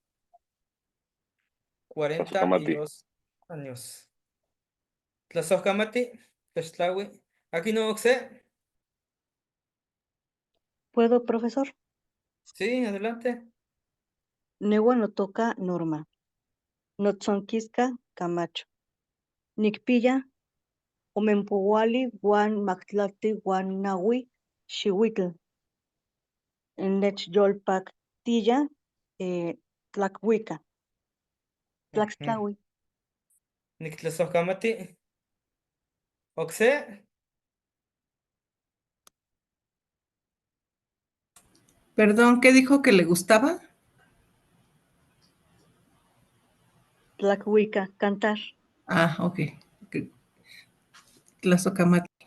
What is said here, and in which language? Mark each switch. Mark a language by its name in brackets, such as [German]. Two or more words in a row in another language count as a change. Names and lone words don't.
[Nahuatl languages] Tlazocamati. [Spanish] 42 años. [Nahuatl languages] Tlazohcamati, Tlaxtlahui. [Spanish] Aquí no sé. ¿Puedo, profesor? Sí, adelante. [Nahuatl languages] Nehua no toca Norma. Notzonquisca Camacho. Nicpilla, Omenpouali, Juan Mactlacti, Juan Nahui, Xihuitl. Nechyolpactilla, Tlacuica. Tlaxtlahui. Nictlazohcamati. Oxe. [Spanish] perdón, ¿qué dijo que le gustaba? Tlacuica, cantar. Ah, ok. Tlazocamati.